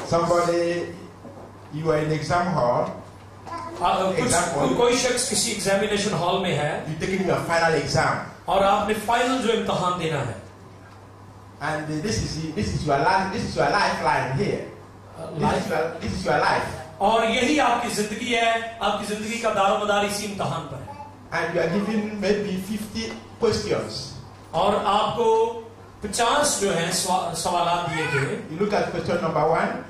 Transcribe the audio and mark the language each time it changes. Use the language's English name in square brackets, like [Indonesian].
[English] somebody, you are in exam hall, [Hindi] कोई शख्स किसी एग्जामिनेशन हॉल में है, [English] you're taking your final exam, [Hindi] और आपने फाइनल जो इम्तहान देना है, [English] and this is your lifeline here. This is your life. [Hindi] और यही आपकी जिंदगी है, आपकी जिंदगी का दारोमदार इसी इम्तहान पर है। [English] And you are given maybe 50 questions. [Hindi] और आपको 50 जो है सवाल दिए गए। [English] You look at question number 1.